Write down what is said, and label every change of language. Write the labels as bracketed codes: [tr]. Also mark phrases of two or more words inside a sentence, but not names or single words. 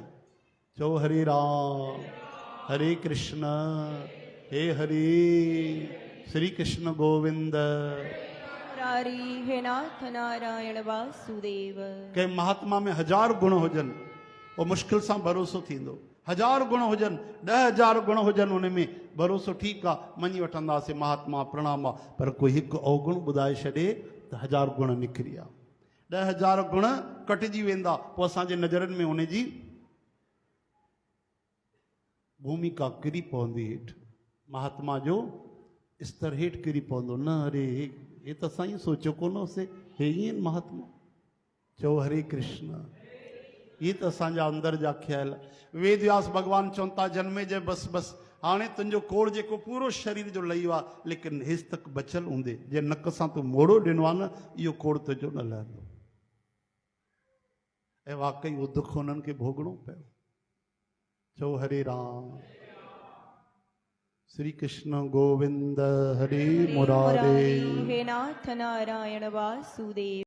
[sd] चओ हरे राम, हरे कृष्ण, हे हरि, श्री कृष्ण गोविंद मुरारी, हे नाथ नारायण वासुदेव। कंहिं महात्मा में 1000 गुण हुजनि, वो मुश्किल सां भरोसो थींदो। 1000 गुण हुजनि, 10,000 गुण हुजनि, उन में भरोसो ठीकु आहे, मञी वठंदासीं, महात्मा प्रणाम आहे। पर कोई हिकु अवगुण ॿुधाए छॾे त 1000 गुण निकिरी विया, 10,000 गुण कटिजी वेंदा। पोइ असांजे नज़रनि में उन जी भूमिका किरी पवंदी हेठि, महात्मा जो स्तर हेठि किरी पवंदो। न अरे हे त साईं सोचियो कोन होसीं, हे ईअं महात्मा। चओ हरे कृष्ण, ये त असांजा अंदर जा ख्याल। वेदव्यास भगवान चवनि था, जन्मे जे बस बस, हाणे तुंहिंजो कोड़ जेको पूरो शरीर जो लही आहे, लेकिन हेसि तक बचियल हूंदे, जे नक सां तूं मोड़ो ॾिनो आहे न, इहो कोड़ तुंहिंजो न लहंदो। ऐं वाकई उहो दुख हुननि खे भोगणो पियो। चओ हरे राम, श्री कृष्ण गोविंद हरे मुरारे, हे नाथ नारायण वासुदेव।